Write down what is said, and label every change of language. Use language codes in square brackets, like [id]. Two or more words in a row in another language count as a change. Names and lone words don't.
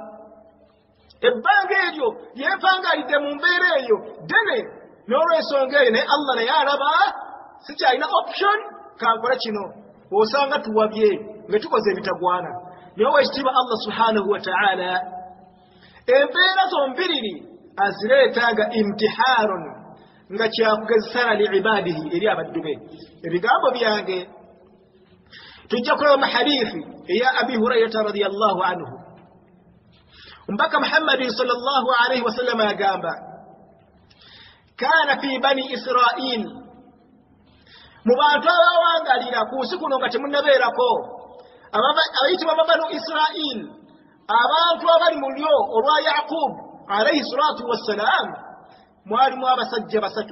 [lg] ebbanga eryo lyempangalidde mu mbeera eyo ddene, n'olw'ensonga eyo naye Allah naye alaba sikyalina option, kankole kino, osanga tuwabye nga tukoze ebitagwana. Naye owekitiibwa Allah [ar] سبحانه وتعالى [lg] embeera zombiriri azireeta imtihaarun, nga kyakugezesana [ar] لعباده, [lg] eri abaddu be. Ebigambo byange tujja kulaba mu hadithi eya Abi Hurayrata [ar] رضي الله عنه, [lg] mbaka Muhammadin [ar] صلى الله عليه وسلم [lg] agamba [ar] كان في بني إسرائيل, [lg] mu bantu abawangalira ku nsi kuno nga temunnabeerako, abayitibwa banu Israil, abantu abali mu lyo olwa Yaqub [ar] عليه الصلاة والسلام, [lg] mwalimu abasajja basatu.